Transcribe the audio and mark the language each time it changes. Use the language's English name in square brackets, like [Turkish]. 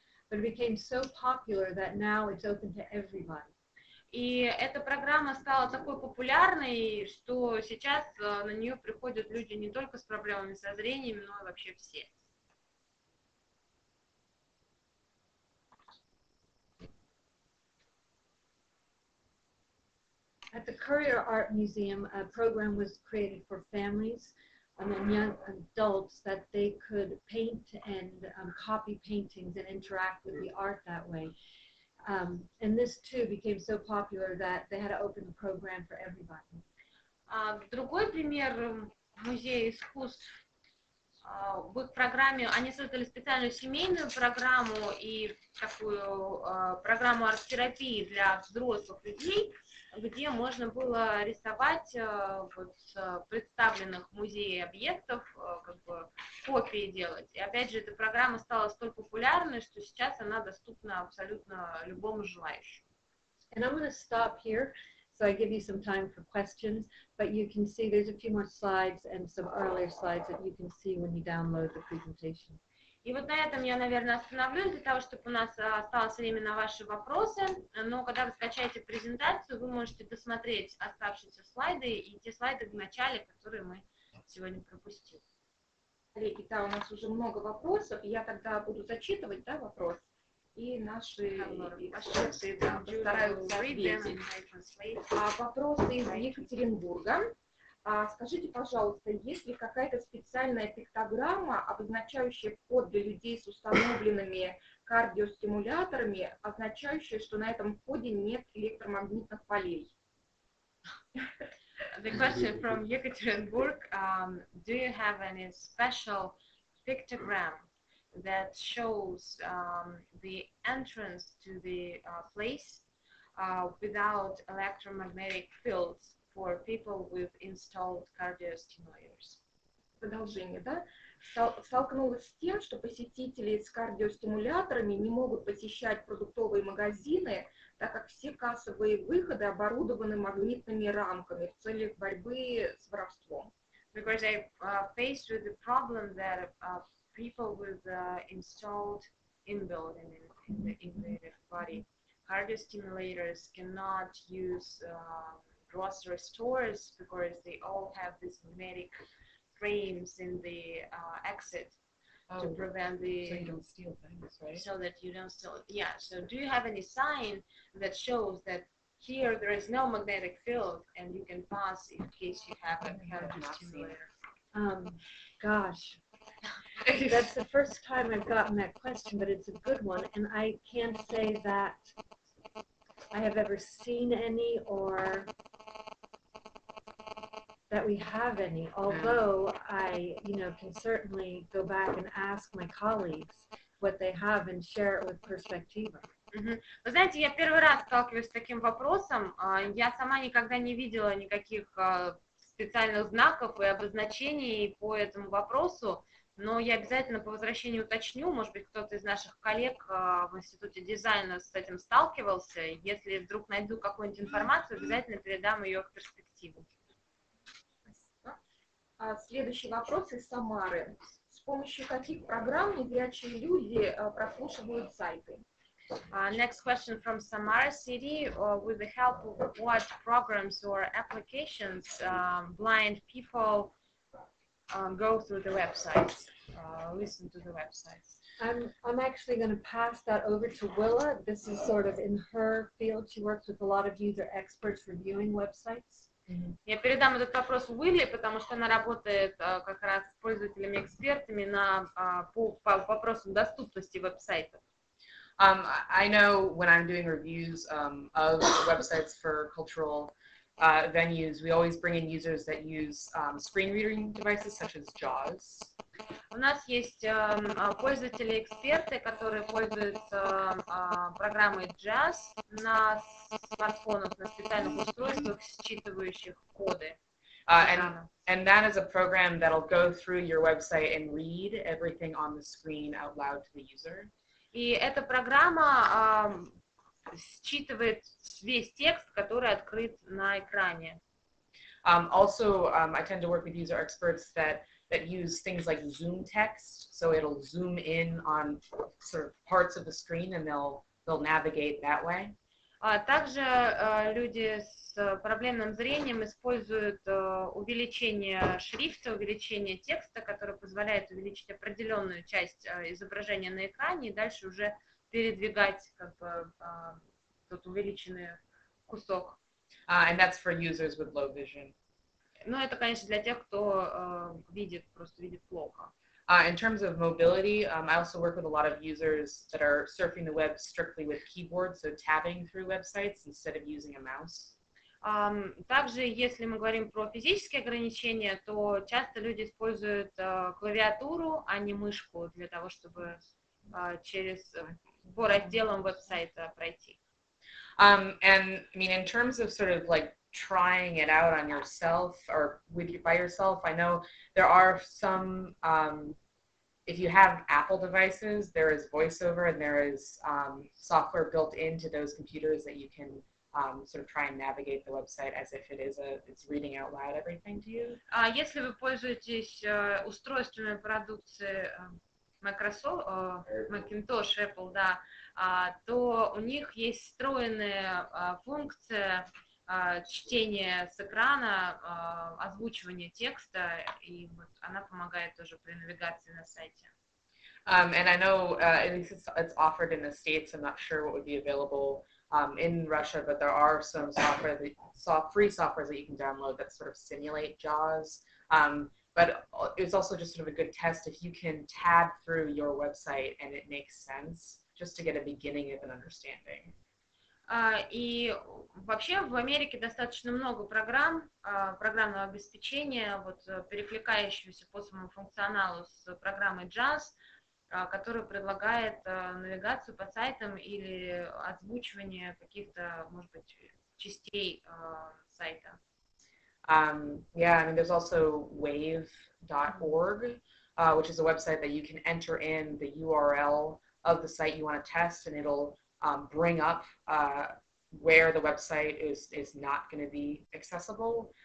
[English] But it became so popular that now it's open to everybody. [Russian] И эта программа стала такой популярной, что сейчас на нее приходят люди не только с проблемами со зрением, но и вообще все. [English] At the Courier Art Museum, a program was created for families and young adults that they could paint and copy paintings and interact with the art that way. And this too became so popular that they had to open the program for everybody. [Russian] Другой пример музея искусств. В их программе они создали специальную семейную программу и такую программу арт-терапии для взрослых людей, где можно было рисовать вот, с представленных в музее объектов, как бы копии делать. И опять же, эта программа стала столь популярной, что сейчас она доступна абсолютно любому желающему. [English] And I'm going to stop here, so I give you some time for questions, but you can see there's a few more slides and some earlier slides that you can see when you download the presentation. [Russian] И вот на этом я, наверное, остановлюсь, для того, чтобы у нас осталось время на ваши вопросы. Но когда вы скачаете презентацию, вы можете досмотреть оставшиеся слайды и те слайды в начале, которые мы сегодня пропустили. Итак, у нас уже много вопросов. Я тогда буду зачитывать, да, вопрос. И наши эксперты постараются ответить. Вопросы из Екатеринбурга. Скажите, пожалуйста, есть ли какая-то специальная пиктограмма, обозначающая вход для людей с установленными кардиостимуляторами, означающая, что на этом входе нет электромагнитных полей? [English] The question from Yekaterinburg, do you have any special pictogram that shows the entrance to the place without electromagnetic fields for people with installed cardiostimulators? [Russian] Продолжение, да? Столкнулась с тем, что посетители с кардиостимуляторами не могут посещать продуктовые магазины, так как все кассовые выходы оборудованы магнитными рамками в целях борьбы с воровством. [English] Because I faced with the problem that people with installed inbuilt in the body cardiostimulators cannot use grocery stores because they all have these magnetic frames in the exit to prevent the so you don't steal things, right? So that you don't steal. Yeah. So do you have any sign that shows that here there is no magnetic field and you can pass in case you have a cardiostimulator? Gosh, that's the first time I've gotten that question, but it's a good one, and I can't say that I have ever seen any or that we have any, although I, can certainly go back and ask my colleagues what they have and share it with Perspectiva. [Russian] Вы знаете, я первый раз сталкиваюсь с таким вопросом. Я сама никогда не видела никаких специальных знаков и обозначений по этому вопросу, но я обязательно по возвращению уточню, может быть, кто-то из наших коллег в Институте дизайна с этим сталкивался. Если вдруг найду какую-нибудь информацию, обязательно передам ее в Перспективу. Следующий вопрос из Самары. С помощью каких программ незрячие люди прослушивают сайты? [English] Next question from Samara City. With the help of what programs or applications blind people go through the websites, listen to the websites? I'm actually going to pass that over to Willa. This is sort of in her field. She works with a lot of user experts reviewing websites. [Russian] Я передам этот вопрос Уилле, потому что она работает как раз с пользователями-экспертами по вопросам доступности веб-сайтов. [English] I know when I'm doing reviews of websites for cultural venues, we always bring in users that use screen reading devices such as JAWS. [Russian] У нас есть пользователи-эксперты, которые пользуются программой JAWS на смартфонах, на специальных устройствах, считывающих коды. [English] And that is a program that'll go through your website and read everything on the screen out loud to the user. [Russian] И эта программа считывает весь текст, который открыт на экране. [English] Also, I tend to work with user experts that use things like zoom text, so it'll zoom in on sort of parts of the screen and they'll navigate that way. [Russian] Также люди с проблемным зрением используют увеличение шрифта, увеличение текста, которое позволяет увеличить определенную часть изображения на экране и дальше уже передвигать как бы тот увеличенный кусок. [English] And that's for users with low vision. [Russian] Ну, это, конечно, для тех, кто просто видит плохо. [English] In terms of mobility, I also work with a lot of users that are surfing the web strictly with keyboards, so tabbing through websites instead of using a mouse. [Russian] Также, если мы говорим про физические ограничения, то часто люди используют клавиатуру, а не мышку для того, чтобы через по разделам веб-сайта пройти. [English] And I mean, in terms of sort of like trying it out on yourself or by yourself, I know there are some, if you have Apple devices, there is VoiceOver and there is software built into those computers that you can sort of try and navigate the website as if it's reading out loud everything to you. [Russian] Если вы пользуетесь устройствами продукции Microsoft, Macintosh, Apple, да, то у них есть встроенная функция чтения с экрана, озвучивания текста, и вот она помогает тоже при навигации на сайте. [English] And I know at least it's offered in the States. I'm not sure what would be available in Russia, but there are some free software that you can download that sort of simulate JAWS. But it's also just sort of a good test if you can tab through your website and it makes sense, just to get a beginning of an understanding. [Russian] И вообще в Америке достаточно много программ, программного обеспечения, вот, перекликающегося по своему функционалу с программой JAWS, которая предлагает навигацию по сайтам или озвучивание каких-то, может быть, частей сайта. [English] Yeah, I mean, there's also wave.org, which is a website that you can enter in the URL of the site you want to test, and it'll bring up where the website is not going to be accessible.